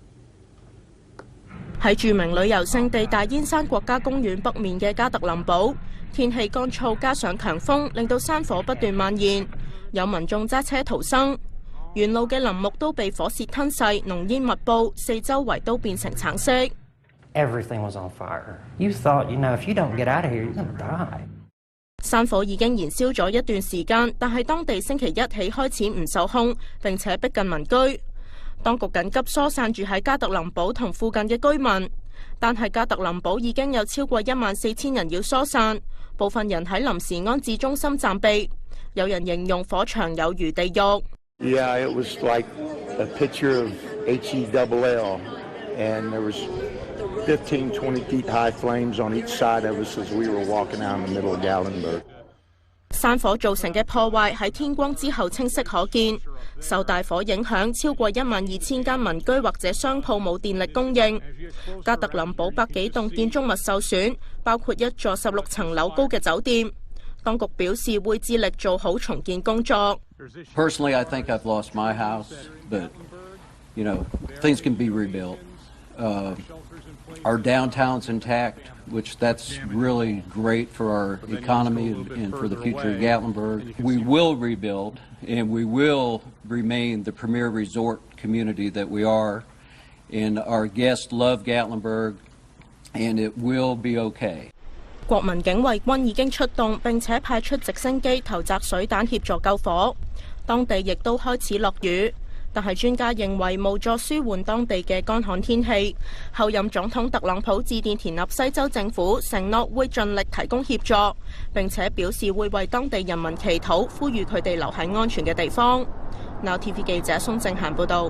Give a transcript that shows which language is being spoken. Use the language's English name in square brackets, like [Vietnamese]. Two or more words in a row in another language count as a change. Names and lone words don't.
[Cantonese] 喺著名旅遊勝地大煙山國家公園北面嘅加特林堡，天氣乾燥加上強風，令到山火不斷蔓延，有民眾揸車逃生。沿路嘅林木都被火舌吞噬，濃煙密佈，四周圍都變成橙色。 [English] Everything was on fire. You thought, if you don't get out of here, you're gonna die. [Cantonese] 山火已經燃燒咗一段時間，但係當地星期一起開始唔受控，並且逼近民居。當局緊急疏散住喺加特林堡同附近嘅居民，但係加特林堡已經有超過14000人要疏散，部分人喺臨時安置中心暫避。有人形容火場有如地獄。 [English] Yeah, it was like a picture of HELL, and there was 15, 20 feet high flames on each side of us as we were walking out in the middle of Gatlinburg. [Cantonese] 山火造成嘅破壞喺天光之後清晰可見，受大火影響，超過12000間民居或者商鋪冇電力供應。加特林堡百幾棟建築物受損，包括一座16層樓高嘅酒店。當局表示會致力做好重建工作。 [English] Personally, I think I've lost my house, but things can be rebuilt. Our downtown's intact, which that's really great for our economy and for the future of Gatlinburg. We will rebuild, and we will remain the premier resort community that we are. And our guests love Gatlinburg, and it will be okay. [Cantonese] 國民警衛軍已經出動，並且派出直升機投擲水彈協助救火。當地亦都開始落雨。但係專家認為無助舒緩當地嘅乾旱天氣。後任總統特朗普致電田納西州政府，承諾會盡力提供協助，並且表示會為當地人民祈禱，呼籲佢哋留喺安全嘅地方。Now TV 記者宋正嫻報導。